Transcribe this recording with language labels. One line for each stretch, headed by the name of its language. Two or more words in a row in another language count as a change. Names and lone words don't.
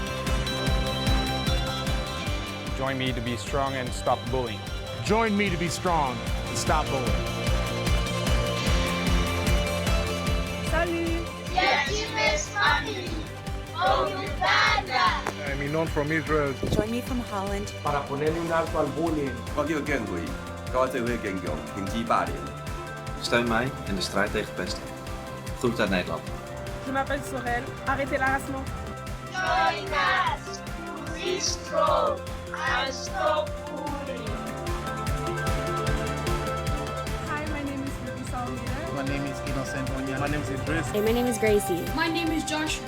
English: Join me to be strong and stop bullying. Join me to be strong and stop bullying.
French: Salut!
English: Yes, family from Uganda. I'm Inon from Israel. Join me from Holland.
Spanish: Para ponerle un alto al bullying.
Dutch: Steun mij in de strijd tegen pesten. Groet uit Nederland.
French: Je m'appelle Sorel. Arrêtez l'harassement.
English: Join us to be strong and stop bullying. Hi, my name is Ruby Salmira. My name is Innocent Onya. My name is Idris. Hey, my name is Gracie. My name is Joshua.